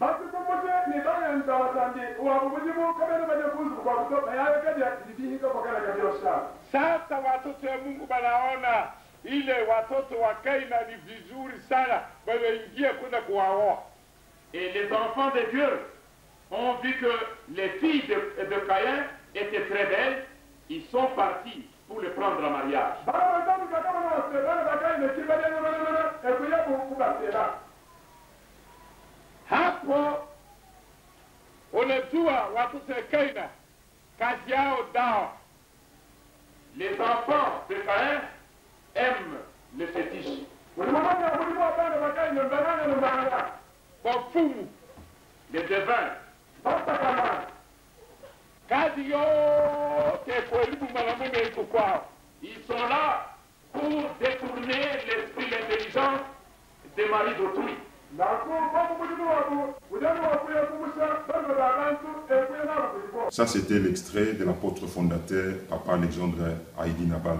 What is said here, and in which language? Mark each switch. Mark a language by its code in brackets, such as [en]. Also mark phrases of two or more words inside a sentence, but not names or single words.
[sw] Sasa watoto wa Mungu wanaona ile watoto wa Kaina ni vizuri sana, wameingia kwenda kuwaoa. [fr] Et les enfants de Dieu ont vu que les filles de Caïn étaient très belles, ils sont partis pour les prendre en mariage. [sw] Hapo unajua watoto wa Kaina kazi yao dawa. [fr] Les enfants de Caïn aiment le fétiche. [sw] Wafumu, [fr] Les devins. [sw] kazi yote kuharibu mwanamume iko kwao. [fr] Ils sont là pour détourner l'esprit, l'intelligence des maris d'autrui. Ça, c'était l'extrait de l'apôtre fondateur, Papa Alexandre Haïdi Nabala.